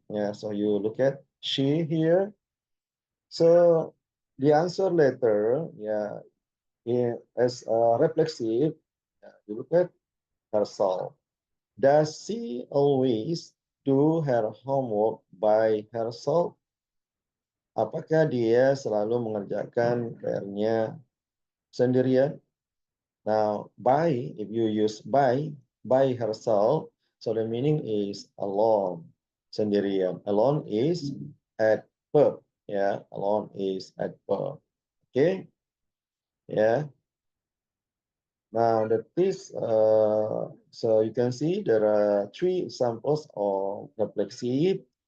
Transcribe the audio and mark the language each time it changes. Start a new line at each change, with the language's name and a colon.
English: Yeah, so you look at she here. So the answer letter, yeah, as reflexive, yeah, you look at herself. Does she always do her homework by herself?
Indonesian: Apakah dia selalu mengerjakan PR-nya sendirian?
English: Now, by, if you use by herself, so the meaning is alone,
Indonesian: sendirian.
English: Alone is at verb, yeah. Alone is at verb. Okay, yeah. Now that is, so you can see there are three examples of reflexive.